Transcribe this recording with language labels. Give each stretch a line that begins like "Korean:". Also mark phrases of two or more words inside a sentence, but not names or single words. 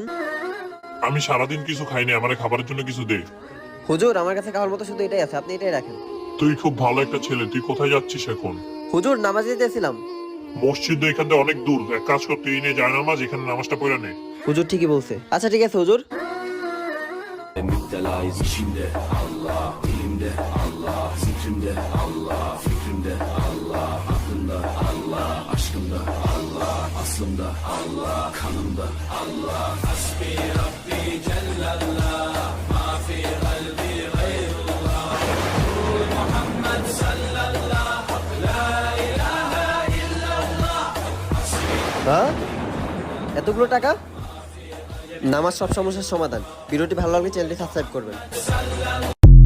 Bangla: আমি সারাদিন কিছু খাইনি, আমার খাবারের জন্য কিছু দে। হুজুর আমার কাছে খাওয়ার মতো শুধু এটাই আছে, আপনি এটাই রাখেন। তুই খুব ভালো একটা ছেলে, তুই কোথায় যাচ্ছিস এখন? হুজুর নামাজ দিতেছিলাম। মসজিদ এখান থেকে অনেক দূর, এক কাজ কর, তুই নিয়ে যায় নামাজ, এখানে নামাজটা পড়ে নে। হুজুর ঠিকই বলছে, আচ্ছা ঠিক আছে হুজুর।
Turkish: Müptelayız içimde Allah, dilimde Allah, zikrimde Allah, fikrimde Allah, aklımda Allah, aşkımda Allah, aslımda Allah, kanımda Allah.
Arabic: حسبي ربي جل الله، ما في قلبي غير الله. محمد صل الله، لا إله إلا الله.
Bangla: হ্যাঁ, এতগুলো টাকা? নামাজ সব সমস্যার সমাধান। ভিডিওটি ভালো লাগলে চ্যানেলটি সাবস্ক্রাইব করবেন।